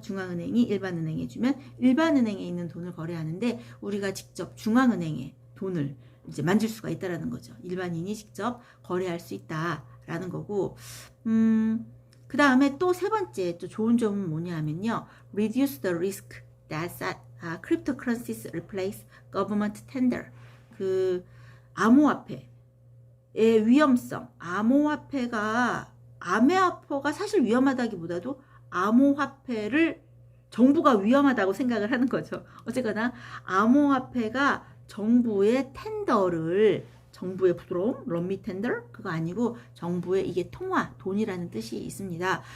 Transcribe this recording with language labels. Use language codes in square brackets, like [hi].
[ko] 중앙은행이 일반은행에 주면 일반은행에 있는 돈을 거래하는데 우리가 직접 중앙은행의 돈을 이제 만질 수가 있다라는 거죠. 일반인이 직접 거래할 수 있다라는 거고, 그 다음에 또 세 번째 또 좋은 점은 뭐냐 하면요. [en] Reduce the risk that cryptocurrencies replace government tender. [ko] 그 암호화폐의 위험성. 암호화폐가 사실 위험하다기보다도 암호화폐를 정부가 위험하다고 생각을 하는 거죠. 어쨌거나 암호화폐가 정부의 텐더를, 정부의 부드러움, 럼미 텐더, 그거 아니고 정부의 이게 통화, 돈이라는 뜻이 있습니다.